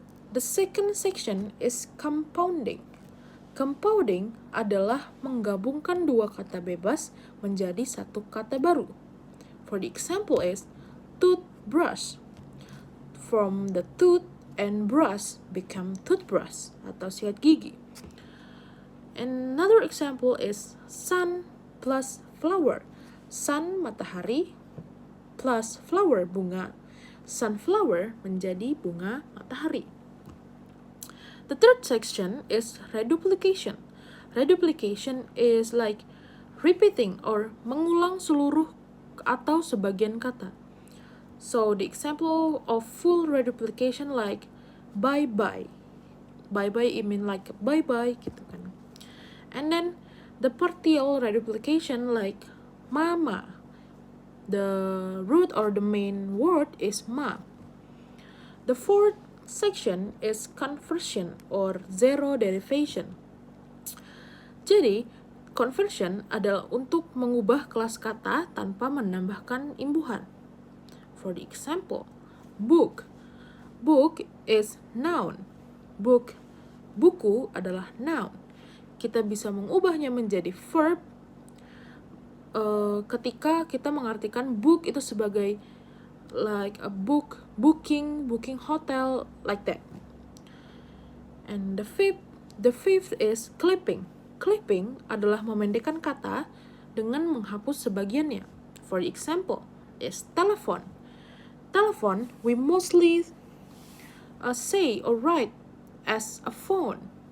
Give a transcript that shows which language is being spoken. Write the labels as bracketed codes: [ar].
[en] The second section is compounding. [id] Compounding adalah menggabungkan dua kata bebas menjadi satu kata baru. [en] For the example is toothbrush. From the tooth and brush become toothbrush [id] atau sikat gigi. [en] Another example is sun plus flower. Sun matahari plus flower bunga. [id] sunflower menjadi bunga matahari. [en] The third section is reduplication. Reduplication is like repeating or [id] mengulang seluruh atau sebagian kata. [en] So the example of full reduplication like bye-bye. Bye-bye it mean like bye-bye [id] gitu kan. [en] And then the partial reduplication like mama. The root or the main word is ma. The fourth section is conversion or zero derivation. [id] Jadi, conversion adalah untuk mengubah kelas kata tanpa menambahkan imbuhan. [en] For the example, book. Book is noun. [id] Book, buku adalah noun. Kita bisa mengubahnya menjadi verb ketika kita mengartikan book itu sebagai [en] like a book, booking hotel, like that. And the fifth is clipping. [id] Clipping adalah memendekkan kata dengan menghapus sebagiannya. [en] For example, is telephone. Telephone we mostly say or write as a phone.